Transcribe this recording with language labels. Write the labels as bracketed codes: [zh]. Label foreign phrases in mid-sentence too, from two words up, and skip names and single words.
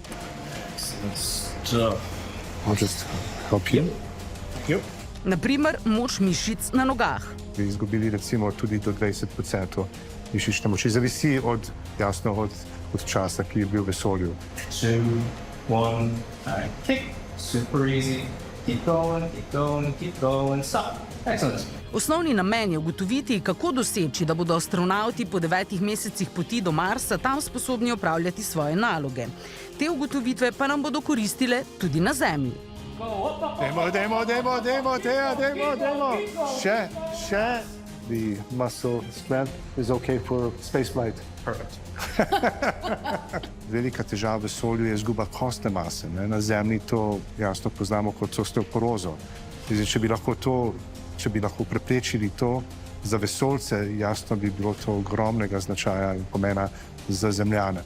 [sl] Na primer, moč mišic na nogah. Bi izgubili recimo tudi do 20% mišične moči. Zavisi od časa, ki je bil v vesolju. [en] 2, 1, kick. Super easy. Keep going, keep going, keep going, stop. Excellent. [sl] Osnovni namen je ugotoviti, kako doseči, da bodo astronavti po 9 mesecih poti do Marsa tam sposobni opravljati svoje naloge. Te ugotovitve pa nam bodo koristile tudi na Zemlji. Demo. Še. [en] The muscle strength is okay for spaceflight. Perfect. [sl] Velika težava v vesolju je izguba kostne mase. Na Zemlji to jasno poznamo kot osteoporozo. Če bi lahko preprečili to, za vesoljce jasno bi bilo to ogromnega značaja in pomena za Zemljane.